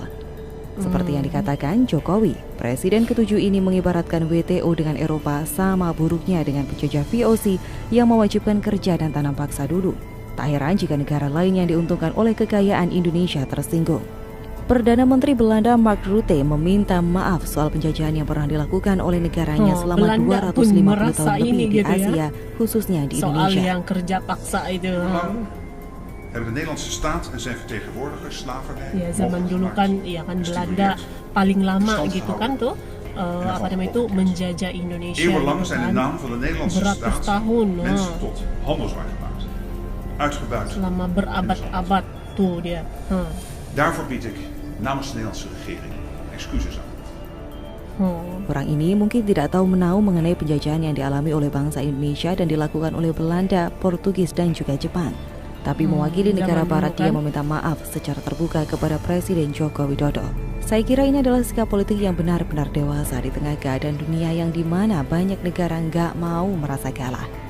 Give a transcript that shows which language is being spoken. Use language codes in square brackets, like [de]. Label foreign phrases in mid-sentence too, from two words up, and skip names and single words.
[id] Seperti yang dikatakan Jokowi, Presiden ke-7 ini mengibaratkan WTO dengan Eropa sama buruknya dengan penjajah VOC yang mewajibkan kerja dan tanam paksa dulu. Tak heran jika negara lain yang diuntungkan oleh kekayaan Indonesia tersinggung. Perdana Menteri Belanda Mark Rutte meminta maaf soal penjajahan yang pernah dilakukan oleh negaranya selama 250 tahun lebih di Asia, khususnya di Indonesia. Soal yang kerja paksa itu. [nl] Hebben de Nederlandse staat en zijn vertegenwoordigers slavernij. [id] Ya, zaman dulu kan Belanda paling lama gitu kan tuh itu menjajah Indonesia. [nl] Eeuwenlang zijn de naam van de Nederlandse [id] beratus [nl] staat [id] tahun [nl] mensen tot handelswaar gemaakt. Uitgebuit. [id] Selama berabad-abad tuh dia. [nl] Daarvoor bied ik namens de Nederlandse regering excuses aan. [id] Orang ini mungkin tidak tahu menahu mengenai penjajahan yang dialami oleh bangsa Indonesia dan dilakukan oleh Belanda, Portugis, dan juga Jepang. Tapi mewakili negara barat dia meminta maaf secara terbuka kepada Presiden Joko Widodo. Saya kira ini adalah sikap politik yang benar-benar dewasa di tengah keadaan dunia yang dimana banyak negara nggak mau merasa kalah.